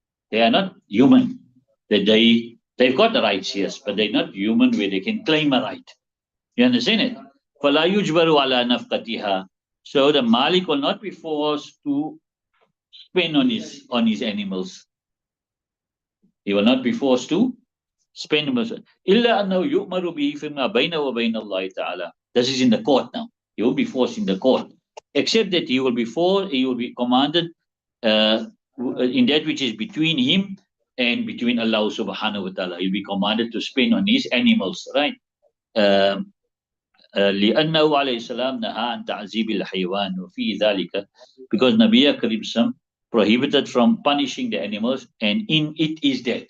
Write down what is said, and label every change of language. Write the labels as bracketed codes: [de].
[en] They are not human. They've got the rights, yes, but they're not human where they can claim a right. You understand it? [ar] فلا يجبر على نفقتها, [en] so the Malik will not be forced to spend on his animals. He will not be forced to spend on [ar] إلا أنه يؤمر به فيما بينه وبين الله تعالى. [en] This is in the court now. He will be forced in the court, except that he will be commanded in that which is between him and between Allah subhanahu wa ta'ala. He'll be commanded to spend on his animals, right? [ar] لأنه عليه السلام نهى عن تعذيب الحيوان وفي ذلك, [en] because Nabi Karim prohibited from punishing the animals, and in it is death.